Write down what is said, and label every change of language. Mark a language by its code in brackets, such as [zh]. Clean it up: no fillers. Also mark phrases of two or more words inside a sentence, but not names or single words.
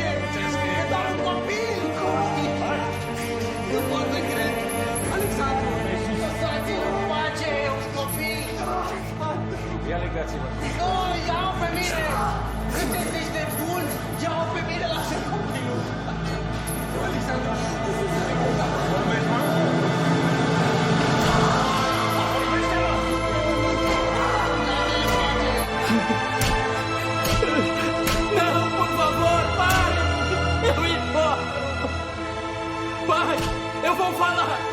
[ro] E doar un copil! Nu pot să cred! Alexandru! Lăsați-l în pace! E un copil! Ia legați-vă! Nu, ia-o pe mine! Sunteți de bun! Ia-o pe mine, lasă copilul! Alexandru! [pt] Não, por favor, pare! Eu importo! Pai, eu vou falar!